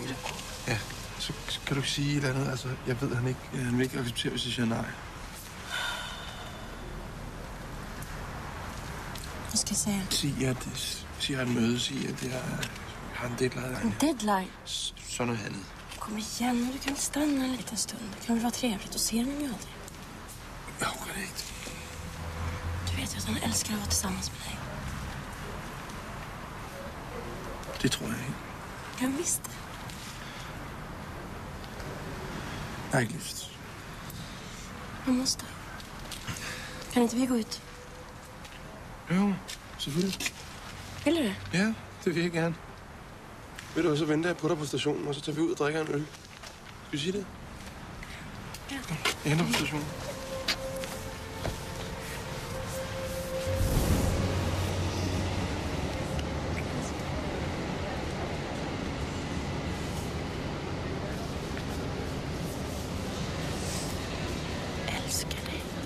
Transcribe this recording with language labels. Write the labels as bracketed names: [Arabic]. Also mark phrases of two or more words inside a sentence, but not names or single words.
[Danish] Ja, så kan du ikke sige et eller andet. Altså, jeg ved, at han vil ikke acceptere, hvis jeg siger nej. Hvad skal jeg sige? Sig, at et møde. Sig, at jeg har en deadline. En deadline? Sådan noget andet. [Swedish] Kom igen, du kan väl stanna en liten stund. Det kan väl vara trevligt att se honom aldrig. Jag orkar det inte. Du vet ju att han älskar att vara tillsammans med dig. [Danish] Det tror jeg ikke. [Swedish] Jag visste. [Danish] Jeg har ikke lyst. [Swedish] Man måste. Kan inte vi gå ut? [Danish] Jo, selvfølgelig. [Swedish] Vill du det? [Danish] Ja, det vil jeg gerne. Ved du, så venter jeg på dig på stationen, og så tager vi ud og drikker en øl. Skal vi sige det? Ja. Jeg henter på stationen. [Swedish] Jag älskar dig.